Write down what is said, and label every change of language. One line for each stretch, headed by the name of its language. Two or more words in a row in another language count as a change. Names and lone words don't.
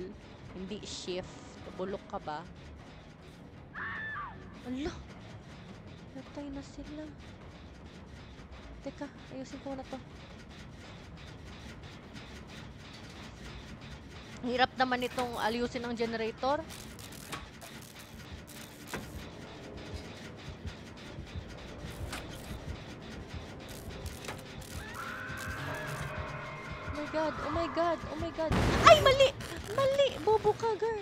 Filipino: Hindi shift. Bulok ka ba? Ala! Natay na sila. Teka, ayusin ko na to. Hirap naman itong ayusin ang generator.
English: Oh my god, oh my god, oh my god.
Filipino: Ay, mali! Mali! Bobo ka, girl.